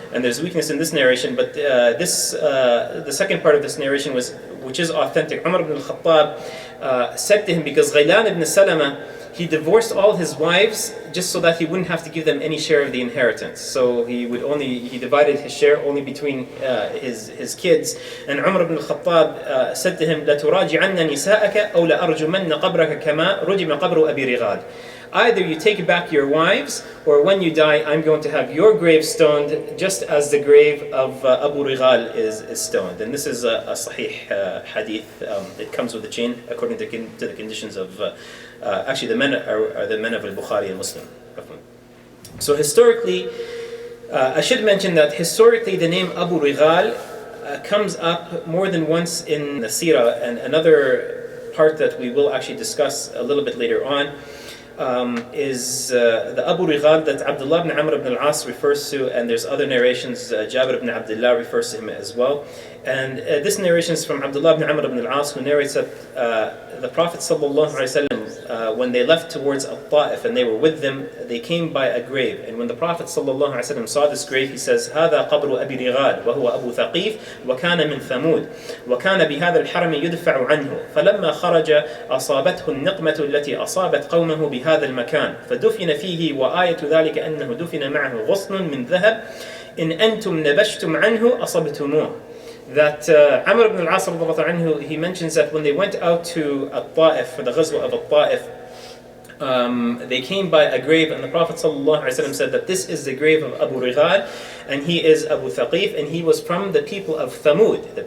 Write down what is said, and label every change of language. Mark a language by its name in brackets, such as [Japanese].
[English] And there's weakness in this narration, but the second part of this narration which is authentic. Umar ibn al-Khattab said to him, because Ghaylan ibn Salama, he divorced all his wives just so that he wouldn't have to give them any share of the inheritance. So he divided his share only between his kids. And Umar ibn al-Khattab said to him, [Arabic] لَتُرَاجِعَنَّ نِسَاءَكَ أَوْ لَأَرْجُمَنَّ قَبْرَكَ كَمَا رُجِمَ قَبْرُ أَبِي رِغَالٍ. [English] Either you take back your wives, or when you die, I'm going to have your grave stoned, just as the grave of Abu Righal is stoned. And this is a sahih hadith. It comes with a chain according to the conditions of, actually the men are the men of Al-Bukhari and Muslim. So historically, I should mention that historically the name Abu Righal comes up more than once in the Seerah, and another part that we will actually discuss a little bit later on is the Abu Righal that Abdullah ibn Amr ibn al-As refers to, and there's other narrations, Jabir ibn Abdullah refers to him as well. And this narration is from Abdullah ibn Amr ibn al-As, who narrates that the Prophet sallallahu alaihi wasallam, when they left towards Al-Ta'if and they were with them, they came by a grave. And when the Prophet sallallahu alaihi wasallam saw this grave, he says, [Arabic] هذا قبر أبي رغال وهو أبو ثقيف وكان من ثمود وكان بهذا الحرم يدفع عنه فلما خرج أصابته النقمة التي أصابت قومه بهذا المكان فدفن فيه وآية ذلك أنه دفن معه غصن من ذهب إن أنتم نبشتم عنه أصبتموه. [English] That Amr ibn al-As, he mentions that when they went out to Al-Ta'if for the Ghazwa of Al-Ta'if, they came by a grave, and the Prophet ﷺ said that this is the grave of Abu Righal, and he is Abu Thaqif, and he was from the people of Thamud.